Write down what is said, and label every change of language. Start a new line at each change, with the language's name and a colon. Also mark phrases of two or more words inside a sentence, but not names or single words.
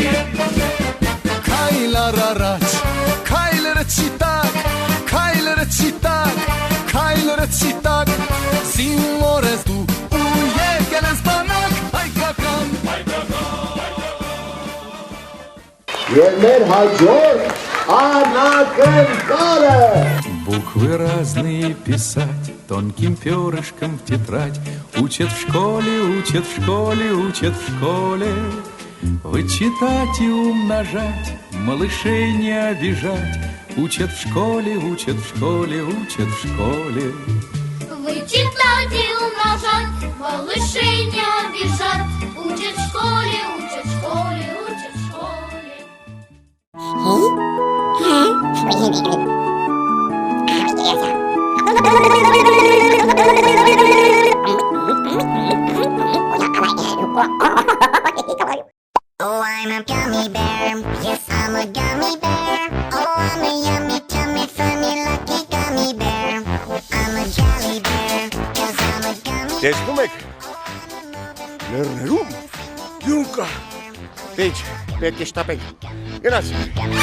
Armenian: Քայլար առաջ Քայլերը չիտակ Քայլերը չիտակ Քայլերը չիտակ Զինվոր ես դու ու եկել ես բանակ հայկական Եվ մեր հաջորդ անակնկալը։
Russian: Буквы разные писать тонким перышком в тетрадь. Учат в школе, учат в школе, учат в школе. Вычитать и умножать, малышей не обижать. Учат в школе, учат в школе, учат в школе. Вычитать и умножать, малышей не обижать. Учат в школе, учат в школе, учат в школе.
English: Oh, I'm a gummy bear. Yes, I'm a gummy bear. Oh, I'm a yummy, tummy, funny, lucky gummy bear. I'm a jolly bear, 'cause I'm a gummy bear.
Armenian: Տեսնում եք։ Լեռներում յուն կա։ Ինչ, պետք է շտապենք։ Գնացինք։